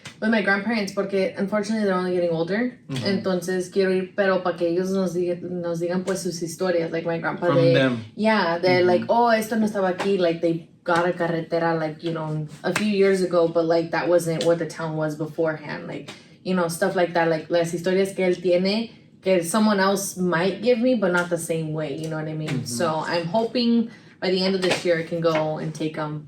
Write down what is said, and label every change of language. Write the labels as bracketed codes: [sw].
[en] With my grandparents, [es] porque [en] unfortunately they're only getting older. [es] Entonces quiero ir, pero para que ellos nos digan pues sus historias. [en] Like my grandpa, From them. Yeah, they're like, oh, [es] esto no estaba aquí. [en] Like they got a carretera, like, you know, a few years ago, but like that wasn't what the town was beforehand. Like, you know, stuff like that. Like [es] las historias que él tiene, [en] que someone else might give me, but not the same way. You know what I mean? So I'm hoping by the end of this year I can go and take them.